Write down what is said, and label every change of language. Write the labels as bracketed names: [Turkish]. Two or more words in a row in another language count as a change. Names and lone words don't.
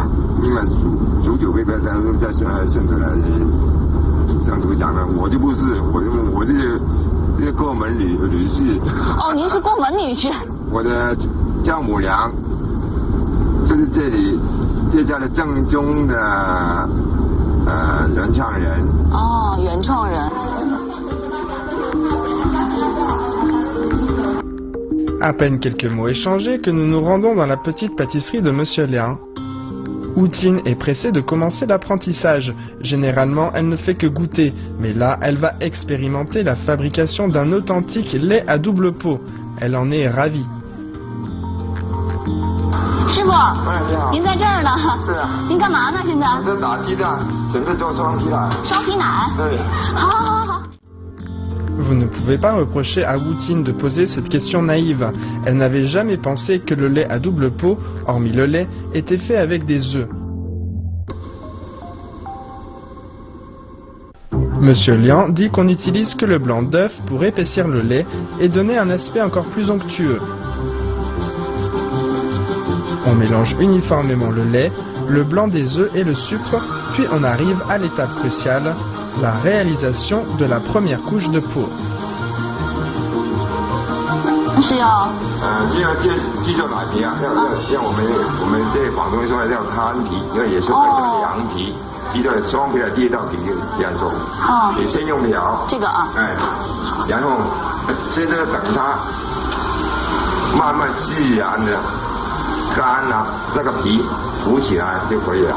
[Chinese] 因为祖祖辈辈都在顺德来土生土长的，我就不是，我是过门女婿。哦，您是过门女婿。我的丈母娘就是这家的正宗的原创人。哦，原创人。 [French] À peine quelques mots échangés que nous nous rendons dans la petite pâtisserie de Monsieur Liang. Wu-Tin est pressée de commencer l'apprentissage. Généralement, elle ne fait que goûter, mais là, elle va expérimenter la fabrication d'un authentique lait à double pot. Elle en est ravie. [Chinese] 师傅，你好，您在这儿呢？是啊。您干嘛呢？现在？我在打鸡蛋，准备做双皮奶。双皮奶。对。好。 [French] Vous ne pouvez pas reprocher à Wu-Tin de poser cette question naïve. Elle n'avait jamais pensé que le lait à double pot, hormis le lait, était fait avec des œufs. Monsieur Liang dit qu'on n'utilise que le blanc d'œuf pour épaissir le lait et donner un aspect encore plus onctueux. On mélange uniformément le lait, le blanc des œufs et le sucre, puis on arrive à l'étape cruciale, la réalisation de la première couche de peau. [Chinese] 是要鸡肉奶皮啊，要我们这广东说叫摊皮，因为也是会叫凉皮，鸡肉双皮的第一道皮就这样做。哦。你先用苗。这个啊。哎。然后现在等它慢慢自然的干了，那个皮鼓起来就可以了。